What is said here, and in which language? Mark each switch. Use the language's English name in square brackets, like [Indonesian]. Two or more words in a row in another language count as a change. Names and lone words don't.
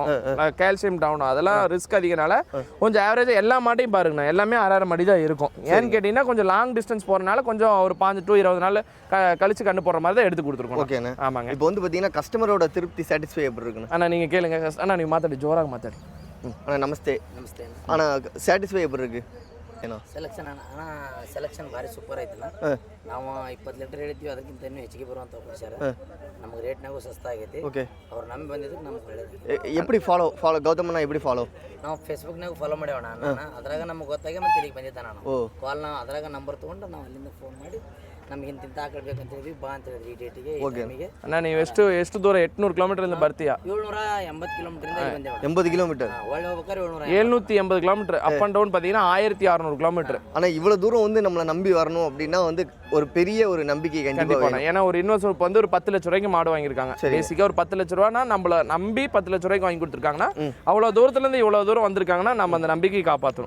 [English] calcium down [Tamil] அதெல்லாம் ரிஸ்க் அதிகனால கொஞ்சம் ஆவரேஜா எல்லா மாட்டையும் பாருங்கண்ணா. எல்லாமே 6.5 மடி தான் இருக்கும். ஏன்னு கேட்டீங்கன்னா கொஞ்சம் [English] long distance [Tamil] போறதுனால கொஞ்சம் ஒரு 5 டு 20 நாள் கழிச்சு கண்ணு போடுற மாதிரி தான் எடுத்து கொடுத்துருக்கோம். ஓகேண்ணா. ஆமாங்க. இப்போ வந்து பார்த்தீங்கன்னா கஸ்டமரோட திருப்தி சாட்டிஸ்ஃபை எப்படி இருக்குண்ணா? அண்ணா நீங்கள் கேளுங்க. அண்ணா [Kannada] ನೀ ಮಾತಾಡಿ ಜೋರಾಗಿ ಮಾತಾಡಿ. [Tamil] அண்ணா நமஸ்தே. [Kannada] ನಮಸ್ತೆ. [Tamil] ஆனால் சாட்டிஸ்ஃபை எப்படி இருக்கு? [Kannada] ಏನೋ ಸೆಲೆಕ್ಷನ್ ಅಣ್ಣ ಸೆಲೆಕ್ಷನ್ ಭಾರಿ ಸೂಪರ್ ಐತಲ್ಲ. ನಾವು 20 ಲೀಟರ್ ಹೇಳಿದ್ವಿ, ಅದಕ್ಕಿಂತ ಇನ್ನೂ ಹೆಚ್ಚಿಗೆ ಬರುವಂತ ಕೊಡ್ಸಾರ. ನಮಗೆ ರೇಟ್ನಾಗೂ ಸಸ್ತಾ ಆಗೈತಿ. ಓಕೆ. ಅವ್ರು ನಂಬಿ ಬಂದಿದ್ದಕ್ಕೆ ನಮ್ಗೆ ಒಳ್ಳೇದು. [Tamil] எப்படி ஃபாலோ ಗೌತಮಣ್ಣ எப்படி ஃபாலೋ? [Kannada] ನಾವು ಫೇಸ್ಬುಕ್ನಾಗ ಫಾಲೋ ಮಾಡ್ಯಾವಣ್ಣ. ಅದ್ರಾಗ ನಮ್ಗೆ ಗೊತ್ತಾಗಿ ಮತ್ತೆ ಇಲ್ಲಿಗೆ ಬಂದಿದ್ದ ನಾನು. ಕಾಲ್ ನಾವು ಅದ್ರಾಗ ನಂಬರ್ ತೊಗೊಂಡು ನಾವು ಅಲ್ಲಿಂದ ಫೋನ್ ಮಾಡಿ ನಮಗೆ ಇಂತಿಂತ ಆಕಳ್ಬೇಕಂತ ಹೇಳಿದ್ವಿ. ಬಾ ಅಂತ ಹೇಳಿದ್ವಿ ಈ ಡೇಟಿಗೆ ಈ ಟೈಮಿಗೆ. ಅಣ್ಣ ನೀವು ಎಷ್ಟು ದೂರ 800 ಕಿಲೋಮೀಟರ್ ಬರ್ತೀಯಾ? 780 ಕಿಲೋಮೀಟರ್ ಬಂದೇವ. [Tamil] 80 கிலோமீட்டர். [Kannada] ಒಳ್ಳೆ ಹೋಗ್ಬೇಕಾದ್ರೆ [Tamil] 780 கிலோமீட்டர். [English] up and down [Tamil] பார்த்தீங்கன்னா 1600 கிலோமீட்டர். ஆனால் இவ்வளோ தூரம் வந்து நம்மளை நம்பி வரணும் அப்படின்னா வந்து ஒரு பெரிய ஒரு நம்பிக்கை கண்டிப்பாக. ஏன்னா ஒரு இன்வெஸ்டர் இப்போ வந்து ஒரு 10 லட்ச ரூபாய்க்கு மாடு வாங்கியிருக்காங்க. பேசிக்காக ஒரு 10 லட்ச ரூபானா நம்மள நம்பி 10 லட்ச ரூபாய்க்கு வாங்கி கொடுத்துருக்காங்கன்னா அவ்வளோ தூரத்துலேருந்து இவ்வளோ தூரம் வந்திருக்காங்கன்னா நம்ம அந்த நம்பிக்கையை காப்பாற்றணும்.